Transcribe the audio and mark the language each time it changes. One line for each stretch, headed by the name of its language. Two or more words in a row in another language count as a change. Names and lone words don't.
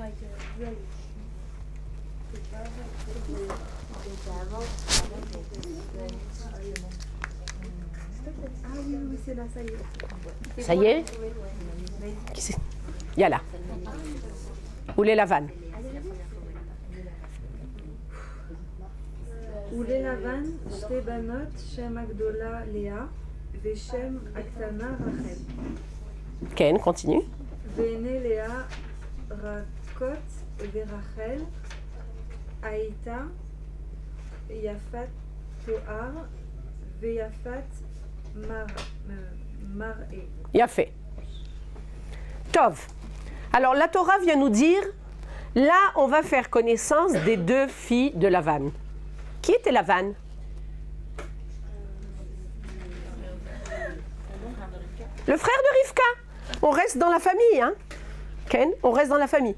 French: Ah oui, oui, c'est là, ça y est. Ça y est? Qui c'est? Yalla. Où est la vanne?
Hebrew: וללבן שתי בנות, שם הגדולה לאה ושם הקטנה רחל. כן, continue. ועיני לאה רכות ורחל הייתה יפת תואר ויפת מראה. יפה. טוב.
French: Alors la Torah vient nous dire, là on va faire connaissance des 2 filles de Lavan. Qui était Lavan? Le frère de Rivka. On reste dans la famille, hein? Ken, on reste dans la famille.